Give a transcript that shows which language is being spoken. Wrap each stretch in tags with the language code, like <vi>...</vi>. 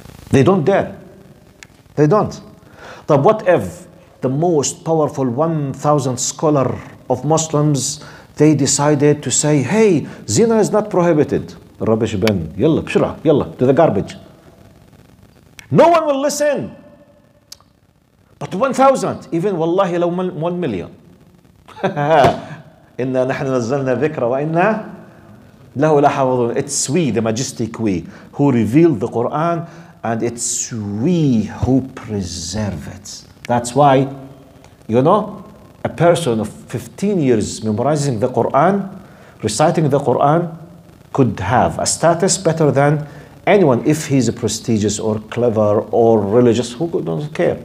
<en>They don't dare. They don't. But what if the most powerful 1,000 scholar of Muslims, they decided to say, hey, zina is not prohibited. Rubbish bin. Yalla, bshura, yalla, to the garbage. No one will listen. But 1,000, even wallahi law 1 million.</en> <ar>إنا نحن نزلنا الذكر وإنا له لحافظون.</ar> <en>It's we, the majestic we, who revealed the Quran, and it's we who preserve it. That's why, a person of 15 years memorizing the Quran, reciting the Quran, could have a status better than anyone if he's prestigious or clever or religious. Who doesn't care?</en>